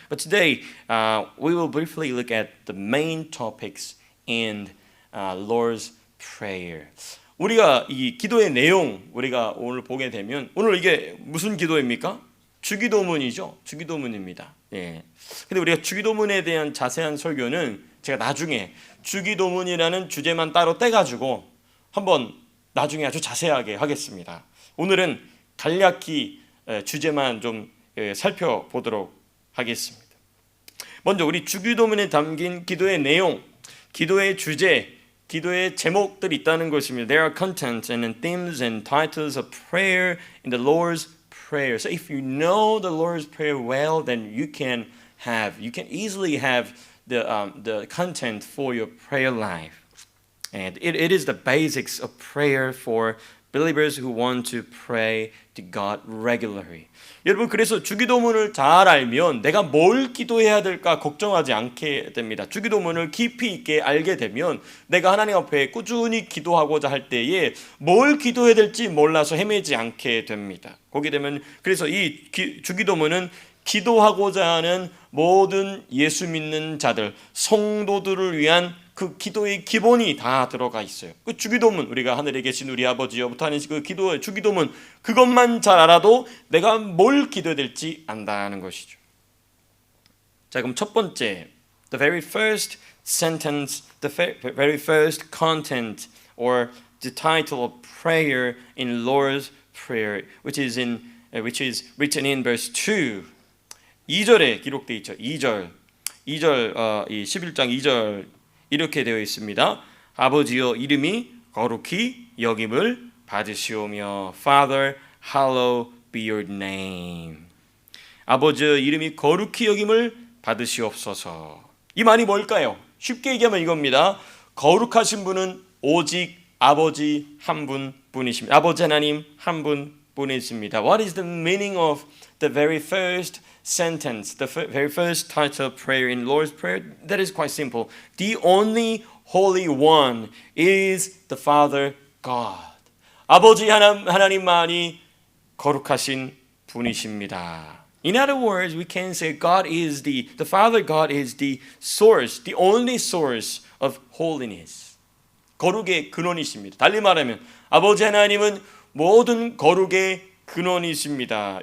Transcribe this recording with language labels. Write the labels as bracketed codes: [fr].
[en] But today, we will briefly look at the main topics in Lord's Prayer. [ko] 우리가 이 기도의 내용 우리가 오늘 보게 되면 오늘 이게 무슨 기도입니까? 주기도문이죠. 주기도문입니다. 예. 근데 우리가 주기도문에 대한 자세한 설교는 제가 나중에 주기도문이라는 주제만 따로 떼가지고 한번 나중에 아주 자세하게 하겠습니다. 오늘은 간략히 주제만 좀 살펴보도록 하겠습니다. 먼저 우리 주기도문에 담긴 기도의 내용, 기도의 주제, 기도의 제목들이 있다는 것입니다. [en] There are contents and themes and titles of prayer in the Lord's Prayer. So if you know the Lord's Prayer well, then you can easily have the content for your prayer life. And it is the basics of prayer for believers who want to pray to God regularly. [ko] 여러분 그래서 주기도문을 잘 알면 내가 뭘 기도해야 될까 걱정하지 않게 됩니다. 주기도문을 깊이 있게 알게 되면 내가 하나님 앞에 꾸준히 기도하고자 할 때에 뭘 기도해야 될지 몰라서 헤매지 않게 됩니다. 거기 되면 그래서 이 주기도문은 기도하고자 하는 모든 예수 믿는 자들, 성도들을 위한 그 기도의 기본이 다 들어가 있어요. 그 주기도문, 우리가 하늘에 계신 우리 아버지여부터 하는 그 기도의 주기도문, 그것만 잘 알아도 내가 뭘 기도해야 될지 안다는 것이죠. 자, 그럼 첫 번째, [en] the very first sentence, the very first content, or the title of prayer in Lord's Prayer, which is written in verse 2. [ko] 2절에 기록되어 있죠. 2절, 이 11장 2절 이렇게 되어 있습니다. 아버지여 이름이 거룩히 여김을 받으시오며 [en] Father, hallowed be your name. [ko] 아버지여 이름이 거룩히 여김을 받으시옵소서. 이 말이 뭘까요? 쉽게 얘기하면 이겁니다. 거룩하신 분은 오직 아버지 한 분뿐이십니다. 아버지 하나님 한 분뿐이십니다. [en] What is the meaning of the very first sentence, the very first title of prayer in Lord's Prayer? That is quite simple. The only Holy One is the Father God. [ko] 아버지 하나님만이 거룩하신 분이십니다. [en] In other words, we can say God is the Father God is the source, the only source of holiness. [ko] 거룩의 근원이십니다. 달리 말하면 아버지 하나님은 모든 거룩의 근원이십니다.